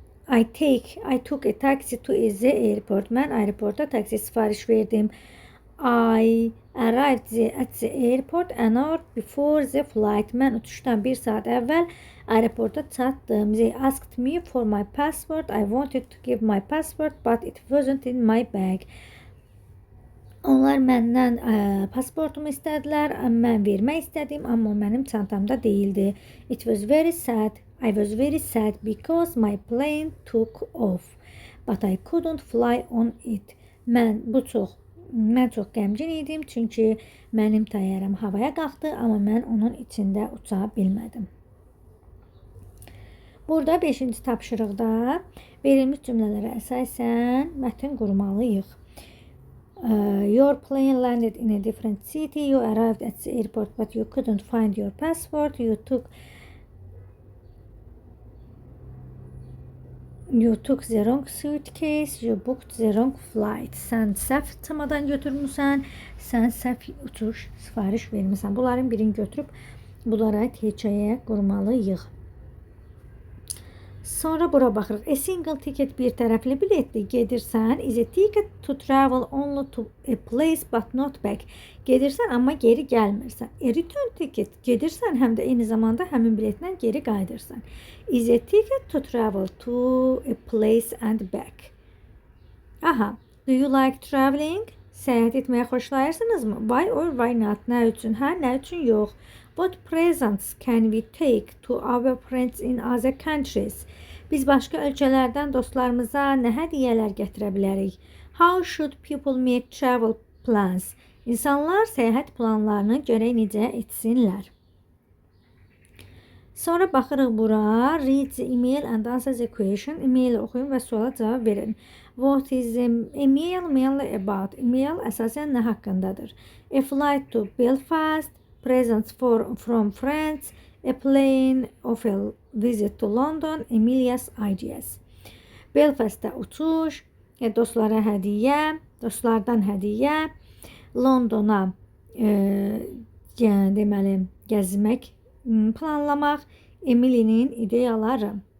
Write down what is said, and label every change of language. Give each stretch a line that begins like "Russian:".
English: I took a taxi to the airport.
Azerbaijani: Mən aeroporta taksi sifariş verdim.
English: I arrived at the airport an hour before the flight.
Azerbaijani: Mən uçuşdan bir saat əvvəl aeroporta çatdım.
English: They asked me for my passport. I wanted to give my passport, but it wasn't in my bag.
Azerbaijani: Onlar məndən pasportumu istədilər. Mən vermək istədim, amma mənim çantamda değildi.
English: It was very sad. I was very sad because my plane took off, but I couldn't fly on it.
Azerbaijani: Mən çox qəmgin idim, çünki mənim təyyarəm havaya qalxdı, amma mən onun içində uça bilmədim. Burada 5-ci tapşırıqda verilmiş cümlələrə əsasən mətn qurmalıyıq.
English: Your plane landed in a different city. You arrived at the airport, but you couldn't find your passport. You took the wrong suitcase. You booked the wrong flight.
Azerbaijani: Sən səhv çamadan götürmüsən. Sən səhv uçuş sifariş vermisən. Bunların birini götürüb bunlara hekayəyə qurmalıyıq. Sonra bura baxırıq.
English: A single ticket,
Azerbaijani: bir tərəfli biletdir. Gedirsən,
English: is a ticket to travel only to a place but not back.
Azerbaijani: Gedirsən, amma geri gəlmirsən.
English: A return ticket,
Azerbaijani: gedirsən, həm də eyni zamanda həmin biletlə geri qayıdırsan.
English: Is a ticket to travel to a place and back. Aha, do you like traveling?
Azerbaijani: Səyahət etməyə xoşlayırsınızmı?
English: Why or why not?
Azerbaijani: Nə üçün? Hə, nə üçün yox?
English: What presents can we take to our friends in other countries?
Azerbaijani: Biz başqa ölkələrdən dostlarımıza nə hədiyyələr gətirə bilərik?
English: How should people make travel plans?
Azerbaijani: İnsanlar səyahət planlarını görək necə etsinlər. Sonra baxırıq bura.
English: Read the email and answer the question.
Azerbaijani: E-maili oxuyun və suala cavab verin.
English: What is the email mainly about?
Azerbaijani: E-mail əsasən nə haqqındadır?
English: A flight to Belfast, presents from friends, a plane of a visit to London, Emilia's ideas.
Azerbaijani: Belfastda uçuş, dostlara hədiyyə, dostlardan hədiyyə, Londona deməli gəzmək, planlamaq, Emily'nin ideyaları.